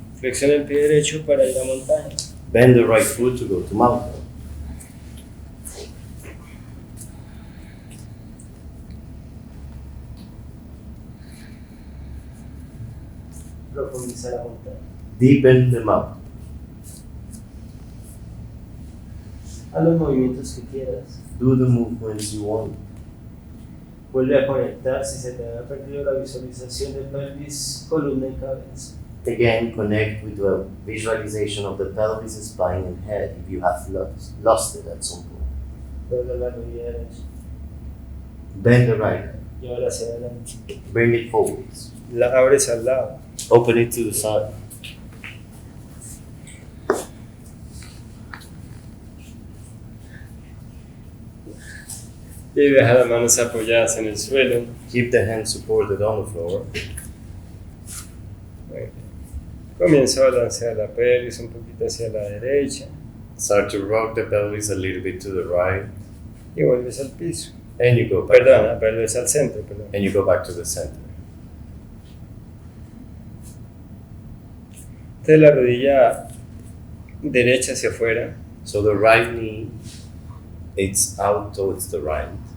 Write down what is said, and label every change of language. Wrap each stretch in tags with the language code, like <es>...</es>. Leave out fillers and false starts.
<es>Flexiona el pie derecho para ir a montaña.</es> <en>Bend the right foot to go to mountain.</en> <es>Profundiza la montaña.</es> <en>Deepen the mountain.</en> <es>Haz los movimientos que quieras.</es> <en>Do the movements you want.</en> <es>Vuelve a conectar si se te había perdido la visualización de pelvis, columna y cabeza.</es> <en>Again, connect with the visualization of the pelvis, spine, and head if you have lost it at some point.</en> <es>Dobla la rodilla derecha.</es> <en>Bend the right hand.</en> <es>Llévala hacia adelante.</es> <en>Bring it forwards.</en> <es>La abres al lado.</es> <en>Open it to the side.</en> <es>Y deja las manos apoyadas en el suelo.</es> <en>Keep the hands supported on the floor.</en> <es>Muy bien. Comienza a balancear la pelvis un poquito hacia la derecha.</es> <en>Start to rock the pelvis a little bit to the right.</en> <es>Y vuelves al piso.</es> <en>And you go back.</en> <es>Perdona, vuelves al centro, perdón.</es> <en>And you go back to the center.</en> <es>Entonces la rodilla derecha hacia afuera.</es> <en>So the right knee, it's out towards the right.</en>